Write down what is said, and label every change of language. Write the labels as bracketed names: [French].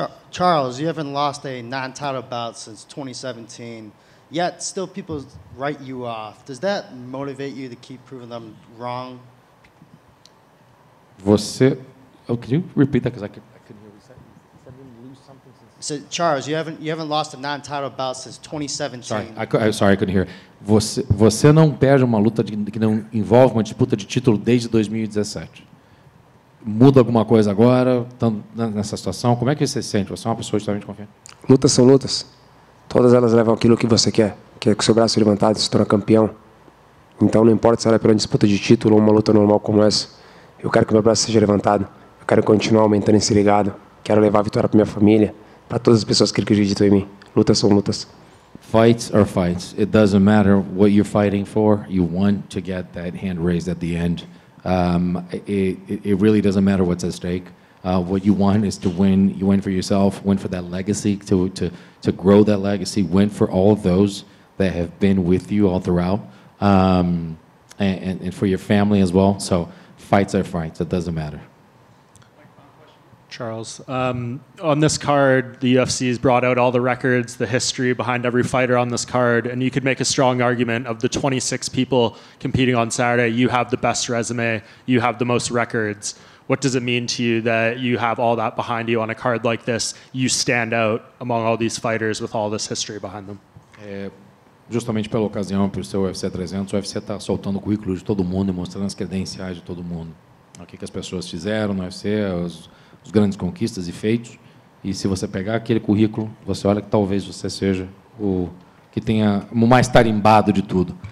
[English] Charles, you haven't lost a non-title bout since 2017, yet still people write you off. Does that motivate you to keep proving them wrong? [Portuguese] Você... [English] Oh, can you repeat that? Because I couldn't hear what you said. You said you didn't lose something since... So Charles, you haven't lost a non-title bout since 2017. Sorry, I couldn't hear. [Portuguese] Você não perde uma luta que não envolve uma disputa de título desde 2017. Muda alguma coisa agora, estando nessa situação? Como é que você se sente? Você é uma pessoa extremamente confiante? Lutas são lutas. Todas elas levam aquilo que você quer. Que é com o seu braço levantado, se torna campeão. Então não importa se ela é pela disputa de título ou uma luta normal como essa. Eu quero que meu braço seja levantado. Eu quero continuar aumentando esse legado. Quero levar a vitória para minha família, para todas as pessoas que acreditam em mim. Lutas são lutas. [English] Fights are fights. It doesn't matter what you're fighting for. You want to get that hand raised at the end. It really doesn't matter what's at stake. What you want is to win. You win for yourself, win for that legacy, to grow that legacy, win for all of those that have been with you all throughout, and for your family as well. So fights are fights. It doesn't matter. Charles, on this card, the UFC has brought out all the records, the history behind every fighter on this card, and you could make a strong argument of the 26 people competing on Saturday. You have the best resume, you have the most records. What does it mean to you that you have all that behind you on a card like this? You stand out among all these fighters with all this history behind them. [Portuguese] Justamente pela ocasião, por ser o UFC 300, o UFC está soltando o currículo de todo mundo e mostrando as credenciais de todo mundo. O que as pessoas fizeram no UFC, os grandes conquistas e feitos. E se você pegar aquele currículo, você olha que talvez você seja o que tenha o mais tarimbado de tudo.